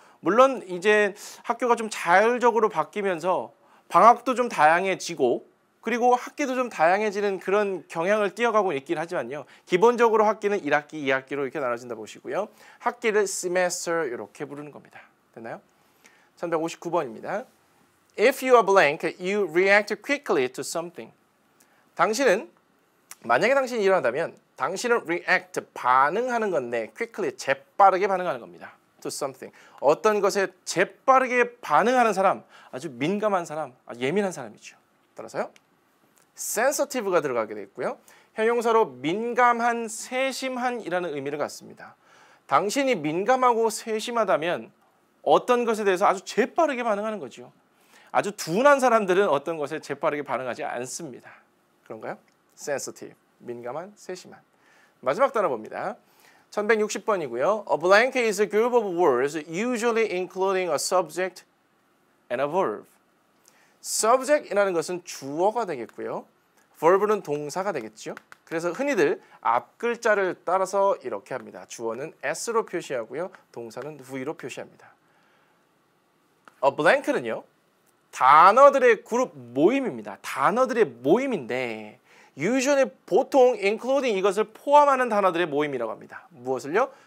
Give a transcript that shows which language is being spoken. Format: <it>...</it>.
<ko>물론 이제 학교가 좀 자율적으로 바뀌면서 방학도 좀 다양해지고 그리고 학기도 좀 다양해지는 그런 경향을 띄어가고 있긴 하지만요. 기본적으로 학기는 1학기, 2학기로 이렇게 나눠진다 보시고요. 학기를 semester 이렇게 부르는 겁니다. 됐나요? 1159번입니다.</ko> <en>If you are blank, you react quickly to something.</en> <ko>당신은 만약에 당신이 일어난다면 당신은 react, 반응하는 건데 quickly, 재빠르게 반응하는 겁니다.</ko> <en>to something.</en> <ko>어떤 것에 재빠르게 반응하는 사람, 아주 민감한 사람, 아주 예민한 사람이죠. 따라서요. sensitive가 들어가게 돼 있고요. 형용사로 민감한, 세심한이라는 의미를 갖습니다. 당신이 민감하고 세심하다면 어떤 것에 대해서 아주 재빠르게 반응하는 거죠. 아주 둔한 사람들은 어떤 것에 재빠르게 반응하지 않습니다. 그런가요? sensitive, 민감한, 세심한. 마지막 단어 봅니다. 1160번이고요.</ko> <en>A blank is a group of words usually including a subject and a verb.</en> <ko>subject이라는 것은 주어가 되겠고요. verb는 동사가 되겠죠. 그래서 흔히들 앞 글자를 따라서 이렇게 합니다. 주어는 s로 표시하고요. 동사는 v로 표시합니다. A blank는요. 단어들의 그룹 모임입니다. 단어들의 모임인데 usually 보통 including 이것을 포함하는 단어들의 모임이라고 합니다. 무엇을요?</ko>